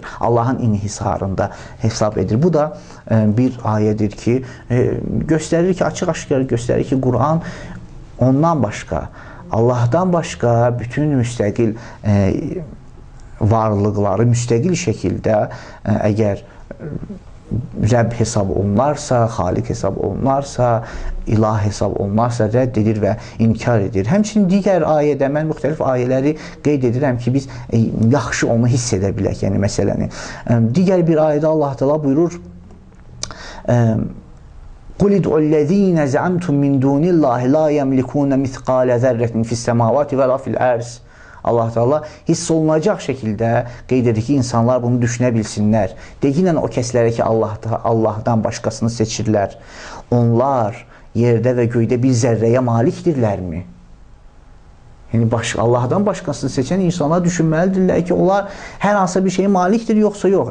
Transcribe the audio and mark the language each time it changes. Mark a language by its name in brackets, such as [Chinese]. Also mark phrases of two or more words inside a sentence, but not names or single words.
[Azerbaijani] Allahın inhisarında hesab edir. Bu da bir ayədir ki, göstərir ki, açıq-aşkar göstərir ki, Quran ondan başqa, Allahdan başqa bütün müstəqil varlıqları müstəqil şəkildə əgər Rəbb hesab olunarsa, Xaliq hesab olunarsa, ilah hesab olunarsa rədd edir və inkar edir. Həmçinin digər ayədə mən müxtəlif ayələri qeyd edirəm ki, biz yaxşı onu hiss edə bilək, yəni məsələni. Digər bir ayədə Allah Teala buyurur: [Arabic] قُلِ ادْعُوا الَّذ۪ينَ زَعَمْتُمْ مِنْ دُونِ اللّٰهِ لَا يَمْلِكُونَ مِثْقَالَ ذَرَّةٍ فِي السَّمَاوَاتِ وَلَا فِي الْأَرْضِ. [Azerbaijani] Allah Teala hiss olunacaq şəkildə qeyd edir ki, insanlar bunu düşünə bilsinlər. Deyilən o kəslərə ki, Allahdan başqasını seçirlər. Onlar yerdə və göydə bir zərrəyə malikdirlərmi? Yəni, Allahdan başqasını seçən insanlar düşünməlidirlər ki, onlar hər hansısa bir şeyə malikdir, yoxsa yox.